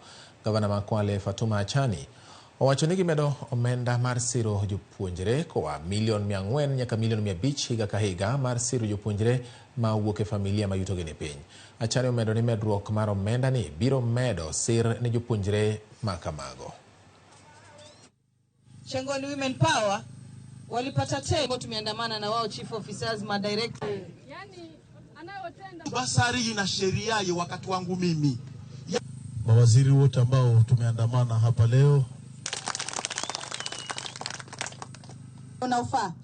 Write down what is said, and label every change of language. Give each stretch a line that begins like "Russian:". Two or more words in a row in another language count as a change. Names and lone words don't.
Luo (Kenya and Tanzania): Gavana ma Kwale Fatuma Achani owacho ni gimedo omenda mar siro jopuonjre koa $400,000 nyaka $500,000 higa ka higa mar siro jopuonjre ma wuok e familia ma yutogi ni piny. Achani omedo ni medruok mar omenda ni biro medo sir ne jopuonjre ma kamago.
Swahili: Shangoni Women Power walipata tembo, tumeandamana na wao
English: chief officers
Swahili: ma director. Yani anayotenda basari na sheria ya wakati wangu mimi. Mawaziri wote ambao tumeandamana hapa leo. Unaufaa.